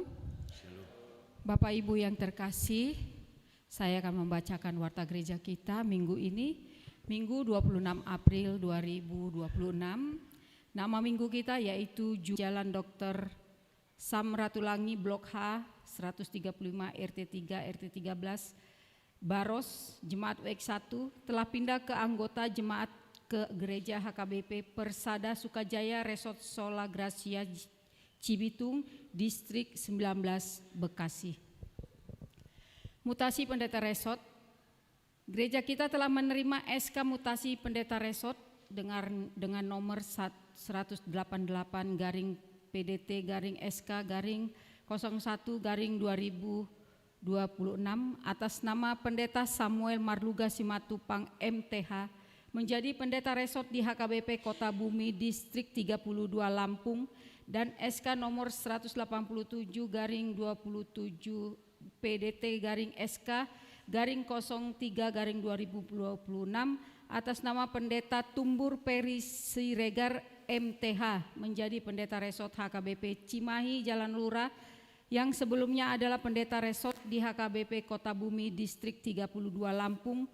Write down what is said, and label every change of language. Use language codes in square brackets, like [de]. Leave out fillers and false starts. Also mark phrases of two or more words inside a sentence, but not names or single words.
[id] Bapak Ibu yang terkasih, saya akan membacakan warta gereja kita minggu ini, Minggu 26 April 2026. Nama minggu kita yaitu Jalan Dr. Samratulangi Blok H 135 RT3 RT13 Baros Jemaat WX 1 telah pindah ke anggota jemaat ke Gereja HKBP Persada Sukajaya Resort Sola Gracia Cibitung, Distrik 19, Bekasi. Mutasi pendeta resort. Gereja kita telah menerima SK mutasi pendeta resort dengan nomor 188 garing PDT garing SK garing 01 garing 2026 atas nama pendeta Samuel Marluga Simatupang MTH menjadi pendeta resort di HKBP Kota Bumi Distrik 32 Lampung, dan SK nomor 187 garing 27 PDT garing SK garing 03 garing 2026 atas nama pendeta Tumbur Peri Siregar MTH menjadi pendeta resort HKBP Cimahi Jalan Lurah yang sebelumnya adalah pendeta resort di HKBP Kota Bumi Distrik 32 Lampung.